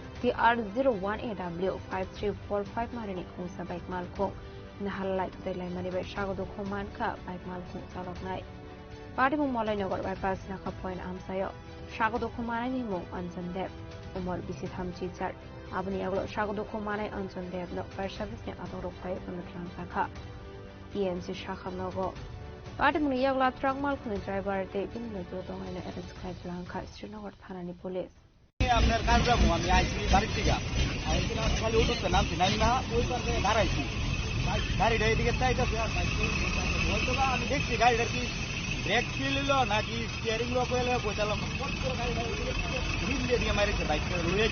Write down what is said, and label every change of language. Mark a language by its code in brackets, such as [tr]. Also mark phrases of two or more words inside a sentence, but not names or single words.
[trp] TR01AW5345 marini khungsa bike malkhung nahalai tudai laimani be shagodo khuman ka bike malkhung chaloknai party mumolai nogar bypass nakha point amsayo shagodo khumanai ni mung anjandev umar bisi thamchi char abni aglo shagodo khumanai anjandev no fire service ni adoro khoi panatlang sakha TMC shakham nogo party muni yagla truck malkhung driver te bin no jodo hoina arrest khai langkha Srinagar thanani police [bn] আপনার কাজ যাবো আমি আইছি বাড়ির থেকে আইছি না খালি উঠতে নামছি নাই না ওই পাশে দাঁড়াইছি গাড়িটা এদিকে চাইতেছে আর বলতো না আমি দেখছি গাড়িটার কি ব্রেক ছিল নাকি স্টিয়ারিং লক হয়ে বইতালাম দিয়ে মারিছে বাইকটা রয়েছে